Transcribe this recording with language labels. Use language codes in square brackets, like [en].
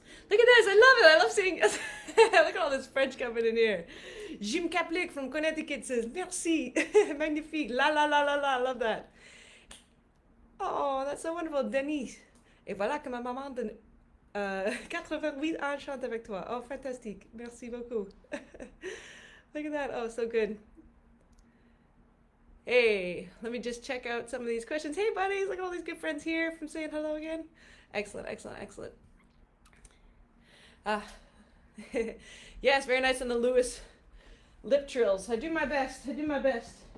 [en] Look at this, I love it, I love seeing, look at all this French coming in here. Jim Kaplik from Connecticut says, [fr] merci, magnifique, [en] la la la la la, I love that. Oh, that's so wonderful, Denise. [fr] Et voilà que ma maman de 88 ans chante avec toi. Oh, fantastique, merci beaucoup. [en] Look at that, oh, so good. Hey, let me just check out some of these questions. Hey, buddies, look at all these good friends here from saying hello again. Excellent, excellent, excellent. Yes, very nice on the Lewis lip trills. I do my best, I do my best.